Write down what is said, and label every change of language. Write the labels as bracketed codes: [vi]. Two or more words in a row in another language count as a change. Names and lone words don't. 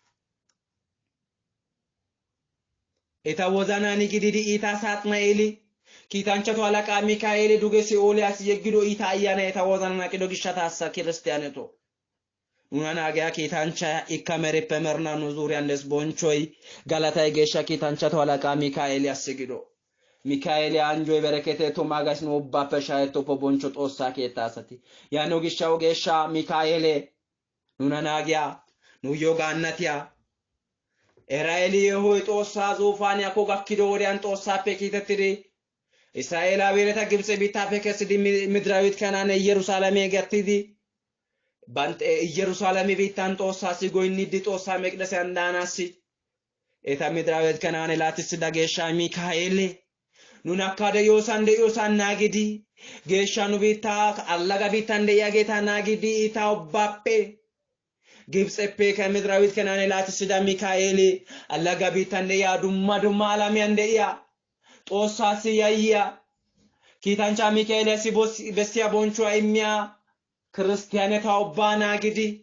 [wal] ኤታወዛናኒ ግዲዲ ኢታሳጥማኤሊ ኪታንቸቶ አለቃ ሚካኤል ዱገሲ ኦሊያስ የግዶ ኢታያና ኤታወዛናና ቂዶ ግሻታሳ ክርስቲያነቶ ኑናና አገያ ኪታንቸ ኢካመሬ ፐመርና ኑ ዙሪያንደስ ቦንቾይ ጋላታይ ጌሻ ኪታንቸቶ አለቃ ሚካኤል ያስግዶ ሚካኤል አንጆ በረከተ ቶማጋስ ነው ባፈሻይቶ ፖቦንቾ ጦሳ ኬታሰቲ ያኖ ግሻው ጌሻ ሚካኤል ኑናናጊያ ኑዮጋናቲያ ኤራኤል የሆይ ጦሳ ዙፋን ያኮ ጋኪዶ ወዲያን ጦሳ ፔኪተትሪ እስራኤላዊነታ ግብጽ ቢታፈከስዲ ምድራዊት ከናነ ኢየሩሳሌም የገትዲ ባንተ ኢየሩሳሌም ቢታን ጦሳ ሲጎይኒዲ ጦሳ መቅደስ ያንዳናሲ ኤታ ምድራዊት ከናነ ላትስ ዳጌሻ ሚካኤል ኑና ካደ ዮሳንደ ዮሳን ናግዲ ጌሻኑ ቢታ አላጋ ቢታ እንደ ያጌታ ናግዲ ኢታውባፔ ግብጽ ከምድራዊት ከናነ ላትስዳ ሚካኤል አላጋ ቢታ እንደ ያ ዱማ አላሚ እንደ ያ ጦሳሲ ያያ ኪታንቻ ሚካኤል ሲቦስ በስቲያ ቦንቾ አይሚያ ክርስቲያነታው ባናግዲ